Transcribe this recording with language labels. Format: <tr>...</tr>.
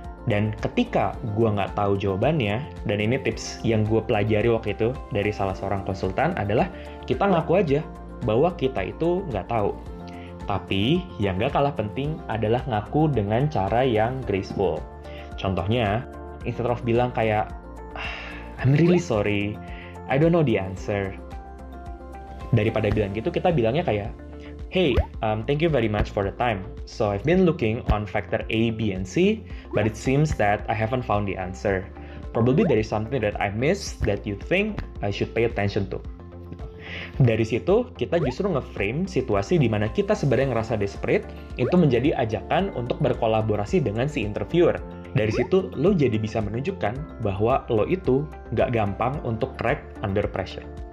<id>Dan ketika gue nggak tahu jawabannya, dan ini tips yang gue pelajari waktu itu dari salah seorang konsultan adalah kita ngaku aja bahwa kita itu nggak tahu. Tapi yang nggak kalah penting adalah ngaku dengan cara yang graceful. Contohnya,</id> <en>instead of</en> <id>bilang kayak,</id> <en>I'm really sorry, I don't know the answer.</en> <id>Daripada bilang gitu, kita bilangnya kayak,</id> <en>hey, thank you very much for the time. So I've been looking on factor A, B, and C, but it seems that I haven't found the answer. Probably there is something that I missed that you think I should pay attention to.</en> <id>Dari situ, kita justru nge-frame situasi di mana kita sebenarnya ngerasa desperate, itu menjadi ajakan untuk berkolaborasi dengan si interviewer. Dari situ, lo jadi bisa menunjukkan bahwa lo itu nggak gampang untuk</id> <en>crack under pressure.</en>